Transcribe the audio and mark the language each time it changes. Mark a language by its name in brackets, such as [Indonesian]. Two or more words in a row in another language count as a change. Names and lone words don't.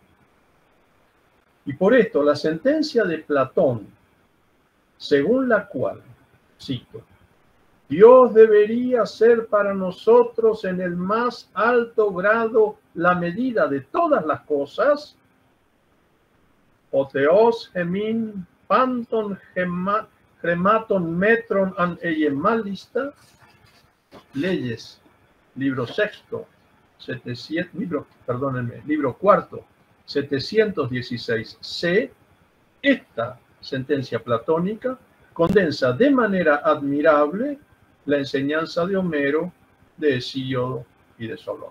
[Spanish] Y por esto la sentencia de Platón, según la cual, cito, Dios debería ser para nosotros en el más alto grado la medida de todas las cosas, [Greek] ὁ θεὸς ἡμῖν πάντων χρημάτων μέτρον ἂν εἴη μάλιστα, [Spanish] leyes, libro sexto, libro cuarto, 716c, esta sentencia platónica condensa de manera admirable la enseñanza de Homero, de Hesíodo y de Solón.